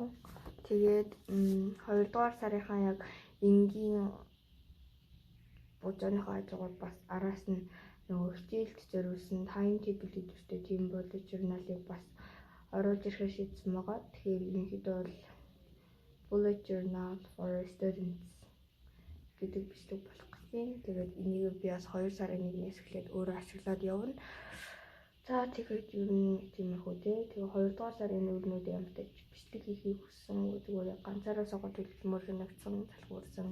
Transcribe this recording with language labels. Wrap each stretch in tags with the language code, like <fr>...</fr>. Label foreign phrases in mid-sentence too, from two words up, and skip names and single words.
<mn>Тэгээд 2 дугаар сарынхаа яг энгийн бужааныхаа ажигууд бас араас нь нөгөө хичээлд зориулсан таймтейбл гэдэг тийм</mn> <en>bullet journal-</en> <mn>ыг бас оруулж ирэхэд шийдсэн байгаа. Тэгэхээр ерөнхийдөө бол</mn> <en>bullet journal for students</en> <mn>гэдэг бичлэг болох гэсэн. Тэгээд энийг би бас 2 сарын 1-ээс эхлээд өөрөө ашиглаад явна. За тэгээд ер нь тиймэрхүү дээ. Тэгээд 2 дугаар сарын нүүрнүүд ямтай бичлэг хийхийг хүссэн. Зүгээр ганцаараа суугаад төлөвлөмөр санагдсан, залхуурсан.</mn>